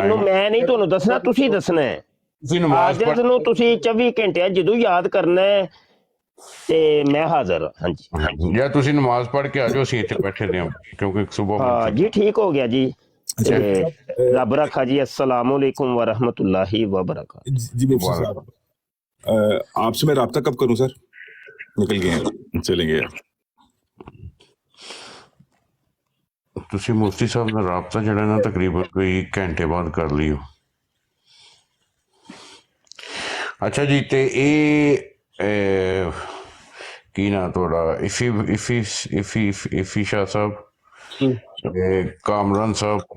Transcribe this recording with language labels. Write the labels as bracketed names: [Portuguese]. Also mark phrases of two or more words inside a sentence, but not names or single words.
[Punjabi] ਟਾਈਮ। ਮੈਂ ਨਹੀਂ ਤੁਹਾਨੂੰ ਦੱਸਣਾ, ਤੁਸੀਂ ਦੱਸਣਾ ਹੈ। ਤੁਸੀਂ ਨਮਾਜ਼ ਆਜਜ਼ ਨੂੰ ਤੁਸੀਂ 24 ਘੰਟੇ ਜਦੋਂ ਯਾਦ ਕਰਨਾ ਹੈ ਤੇ ਮੈਂ ਹਾਜ਼ਰ ਹਾਂ। ਹਾਂਜੀ ਜਾਂ ਤੁਸੀਂ ਨਮਾਜ਼ ਪੜ੍ਹ ਕੇ ਆ ਜਾਓ, ਅਸੀਂ ਇੱਥੇ ਬੈਠੇ ਦੇ ਹਾਂ ਕਿਉਂਕਿ ਸਵੇਰ। ਹਾਂ ਜੀ ਠੀਕ ਹੋ ਗਿਆ ਜੀ। ਰੱਬ ਰੱਖਾ ਜੀ। [Arabic] السلام عليكم ورحمة الله وبركاته. [Urdu] جی مفتی صاحب آپ سے میں رابطہ کب کروں سر? نکل گئے ہیں، چلیں گے یار. [Punjabi] ਤੁਸੀਂ ਮੁਫਤੀ ਸਾਹਿਬ ਨਾਲ ਰਾਬਤਾ ਜਿਹੜਾ ਨਾ ਤਕਰੀਬਨ ਕੋਈ ਘੰਟੇ ਬਾਅਦ ਕਰ ਲਿਓ। ਅੱਛਾ ਜੀ, ਤੇ ਇਹ ਕੀ ਨਾ ਤੁਹਾਡਾ ਇਫੀ ਸ਼ਾਹ ਸਾਹਿਬ, ਕਾਮਰਾਨ ਸਾਹਿਬ,